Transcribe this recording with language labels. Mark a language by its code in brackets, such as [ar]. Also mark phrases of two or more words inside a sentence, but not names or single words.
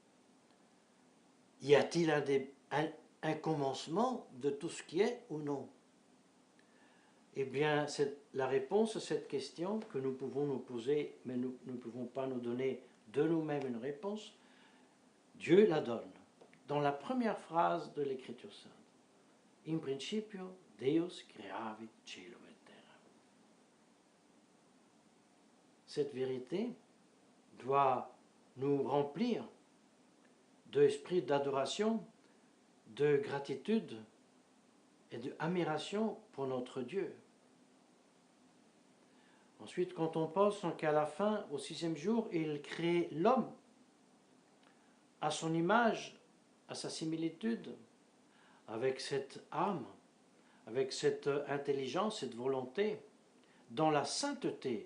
[fr] Y a-t-il un commencement de tout ce qui est ou non? Eh bien, la réponse à cette question que nous pouvons nous poser, mais nous ne pouvons pas nous donner de nous-mêmes une réponse, Dieu la donne. Dans la première phrase de l'Écriture sainte, [la] In principio Deus creavit cielo et terra. [fr] Cette vérité doit nous remplir d'esprit d'adoration, de gratitude et d'admiration pour notre Dieu. Ensuite, quand on pense qu'à la fin, au 6e jour, il crée l'homme à son image, à sa similitude, avec cette âme, avec cette intelligence, cette volonté, dans la sainteté.